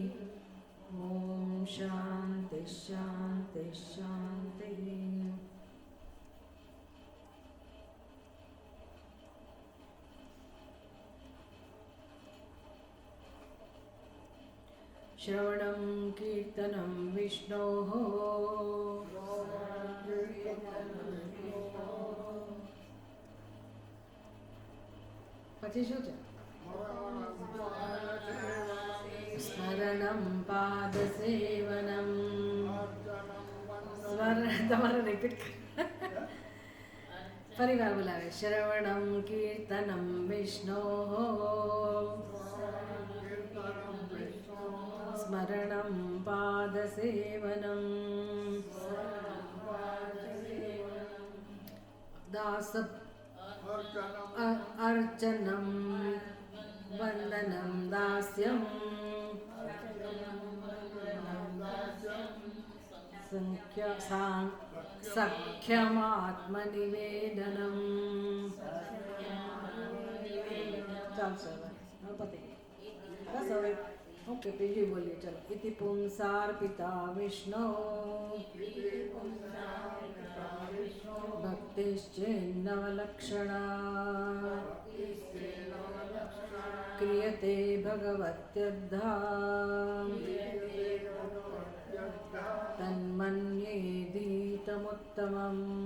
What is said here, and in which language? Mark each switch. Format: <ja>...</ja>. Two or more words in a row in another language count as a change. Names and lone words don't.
<sa>ॐ शान्ति शान्ति शान्तिः। श्रवणं कीर्तनं विष्णोः</sa> <gu>પછી શું છે?</gu> <sa>સ્મરણમ પાદસેવનમ.</sa> <gu>તમારે રિપીટ ફરી વાર બોલાવે.</gu> <sa>શ્રવણમ કીર્તનમ વિષ્ણોઃ સ્મરણમ પાદસેવનમ દાસ अर्चनं वन्दनं दास्यं सख्यमात्मनिवेदनम्.</sa> <gu>ચાલશે હવે પતે બસ. હવે ઓકે બીજું બોલીએ. ચલો.</gu> <sa>ઇતિ પુંસાર્પિતા વિષ્ણુ ભક્તિશ્ચેન્નવલક્ષણા ક્રિયતે ભગવત્યદ્ધા તન્મન્યેધીતમુત્તમम्.</sa>